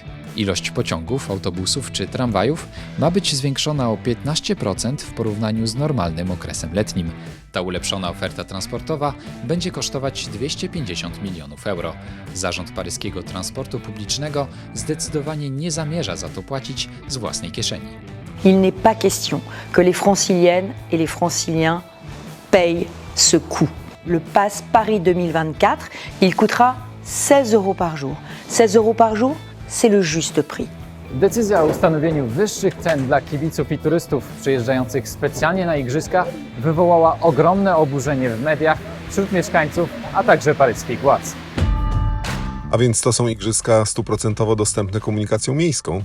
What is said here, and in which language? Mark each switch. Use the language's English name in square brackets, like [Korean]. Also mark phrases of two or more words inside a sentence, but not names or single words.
[Polish] Ilość pociągów, autobusów czy tramwajów ma być zwiększona o 15% w porównaniu z normalnym okresem letnim. Ta ulepszona oferta transportowa będzie kosztować 250 milionów euro. Zarząd paryskiego transportu publicznego zdecydowanie nie zamierza za to płacić z własnej kieszeni. [French] Il n'est pas question que les franciliennes et les franciliens payent ce coût. Le pass Paris 2024, il coûtera 16 euros par jour. 16 euros par jour, c'est le juste prix. [Polish] Decyzja o ustanowieniu wyższych cen dla kibiców i turystów przyjeżdżających specjalnie na igrzyska wywołała ogromne oburzenie w mediach, wśród mieszkańców, a także paryskich władz. A więc to są igrzyska 100% dostępne komunikacją miejską.